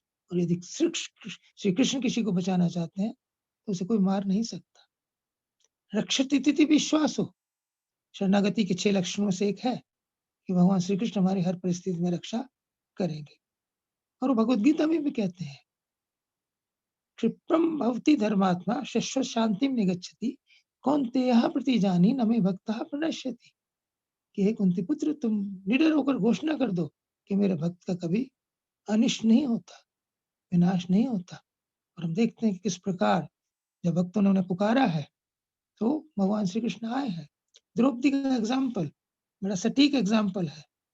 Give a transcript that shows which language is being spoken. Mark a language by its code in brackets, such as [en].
[hi] और यदि श्री कृष्ण किसी को बचाना चाहते हैं तो उसे कोई मार नहीं सकता। रक्षति तिथि विश्वास हो, शरणागति के 6 लक्षणों से एक है कि भगवान श्री कृष्ण हमारी हर परिस्थिति में रक्षा करेंगे। और वो भगवद गीता में भी कहते हैं [sa] क्षिप्रम भवति धर्मात्मा शश्वत शांतिम निगच्छति कौन्तेयः प्रतिजानी न मे भक्तः प्रणश्यति। [hi] कि हे कुंती पुत्र, तुम निडर होकर घोषणा कर दो कि मेरे भक्त का कभी अनिष्ट नहीं होता, विनाश नहीं होता। और हम देखते हैं कि किस प्रकार जब भक्तों ने उन्हें पुकारा है तो भगवान श्री कृष्ण आए हैं। द्रौपदी का एग्जाम्पल बड़ा सटीक एग्जाम्पल है।